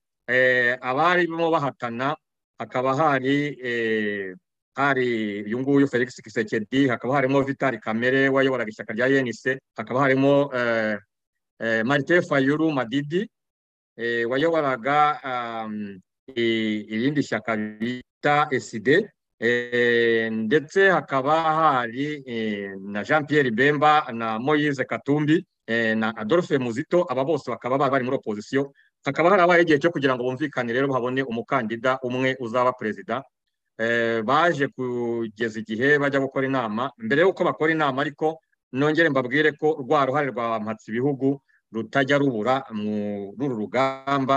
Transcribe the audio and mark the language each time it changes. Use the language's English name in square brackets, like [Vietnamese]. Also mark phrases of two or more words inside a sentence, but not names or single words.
[Kinyarwanda] Abarimo bahatana hakaba hari uyu nguyu Felix Tshisekedi, hakaba harimo Vital Kamerhe wayoboraga ishyaka rya UNC, hakaba harimo Martin Fayulu Madidi wayoboraga irindi shyaka bita SD, ndetse hakaba hari na Jean Pierre Bemba na Moise Katumbi na Adolphe Muzito. Aba bose bakaba bari muri opposition. Hakaba harabaye igihe cyo kugira ngo bumvikane rero habone umukandida umwe uzaba perezida. Baje kugeza igihe bajya gukora inama. Mbere y'uko bakora inama ariko nongere mbabwire ko rwa ruhare rwa Mpatsibihugu rutajya rubura mu ruru rugamba.